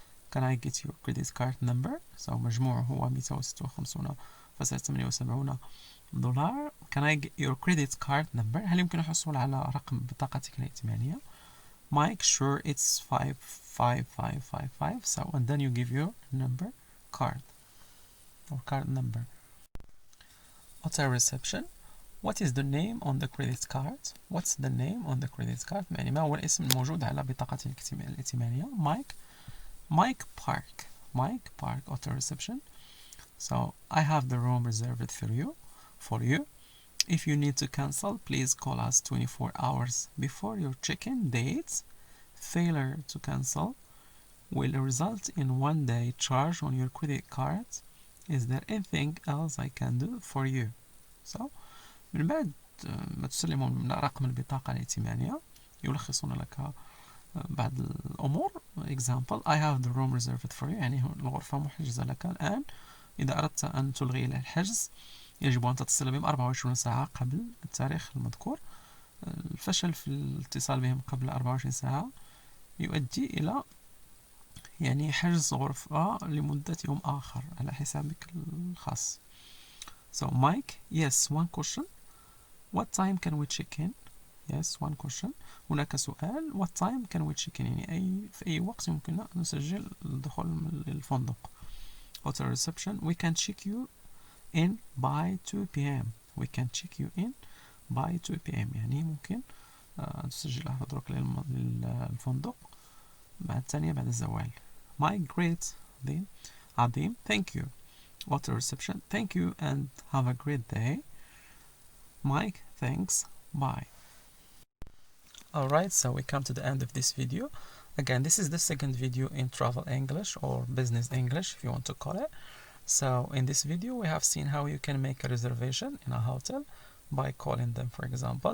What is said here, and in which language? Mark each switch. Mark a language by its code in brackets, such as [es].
[en] Can I get your credit card number? [ar] So مجموع هو $256.78. [en] Can I get your credit card number? [ar] هل يمكن الحصول على رقم بطاقتك الائتمانية؟ [en] Mike, sure, it's 55555. So, and then you give your number card or card number. Hotel reception. What is the name on the credit card? What's the name on the credit card? [ar] يعني ما هو الاسم الموجود على بطاقتي الائتمانية؟ Mike Park. [en] Hotel reception. So, I have the room reserved for you. If you need to cancel, please call us 24 hours before your check-in date. Failure to cancel will result in 1 day charge on your credit card. Is there anything else I can do for you? [ar] So, من بعد ما تسلمون رقم البطاقة الائتمانية يلخصون لك بعض الأمور. [en] Example, I have the room reserved for you. [ar] يعني الغرفة محجزة لك الآن. إذا أردت أن تلغي الحجز يجب أن تتصل بهم 24 ساعة قبل التاريخ المذكور. الفشل في الاتصال بهم قبل 24 ساعة يؤدي إلى يعني حجز غرفة لمدة يوم آخر على حسابك الخاص. [en] So Mike, yes, 1 question. What time can we check in? Yes, 1 question. [ar] هناك سؤال. [en] What time can we check in? [ar] يعني في أي وقت يمكننا أن نسجل الدخول للفندق. [en] Hotel reception. We can check you in by 2 p.m. We can check you in by 2 p.m. [ar] يعني ممكن تسجل حضورك للفندق بعد الزوال. [en] My great [ar] عظيم. [en] Thank you. hotel reception. Thank you and have a great day. Mike, thanks. Bye. Alright, so we come to the end of this video. Again, this is the second video in travel English or business English, if you want to call it. So in this video, we have seen how you can make a reservation in a hotel by calling them, for example.